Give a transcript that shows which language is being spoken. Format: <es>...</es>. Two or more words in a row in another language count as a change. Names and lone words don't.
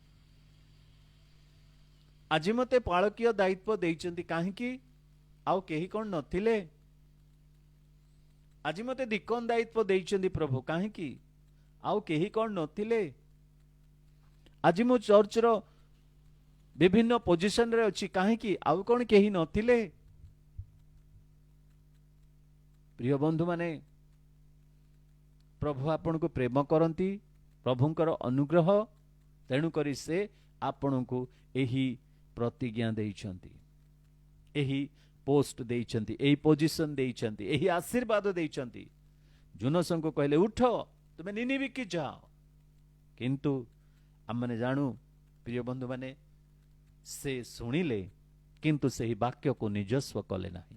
<or>ଆଜି ମତେ ପାଳକୀୟ ଦାୟିତ୍ୱ ଦେଇଛନ୍ତି କାହିଁକି ଆଉ କେହି କଉଣ ନଥିଲେ। ଆଜି ମତେ ଡିକନ ଦାୟିତ୍ୱ ଦେଇଛନ୍ତି ପ୍ରଭୁ କାହିଁକି ଆଉ କେହି କଉଣ ନଥିଲେ। ଆଜି ମୁଁ ଚର୍ଚ୍ଚ ର ବିଭିନ୍ନ ପୋଜିସନ ରେ ଅଛି କାହିଁକି ଆଉ କଉଣ କେହି ନଥିଲେ। ପ୍ରିୟ ବନ୍ଧୁ ମାନେ ପ୍ରଭୁ ଆପଣ କୁ ପ୍ରେମ କରନ୍ତି, ପ୍ରଭୁଙ୍କର ଅନୁଗ୍ରହ ତେଣୁ କରି ସେ ଆପଣ କୁ ଏହି ପ୍ରତିଜ୍ଞା ଦେଇଛନ୍ତି, ଏହି ପୋଷ୍ଟ ଦେଇଛନ୍ତି, ଏହି ପୋଜିସନ ଦେଇଛନ୍ତି, ଏହି ଆଶୀର୍ବାଦ ଦେଇଛନ୍ତି। ଯୁନସଙ୍କୁ କହିଲେ ଉଠ ତୁମେ ନିନିବୀ କି ଯାଅ, କିନ୍ତୁ ଆମେ ଜାଣୁ ପ୍ରିୟ ବନ୍ଧୁ ମାନେ ସେ ଶୁଣିଲେ କିନ୍ତୁ ସେହି ବାକ୍ୟ କୁ ନିଜସ୍ୱ କଲେ ନାହିଁ।</or>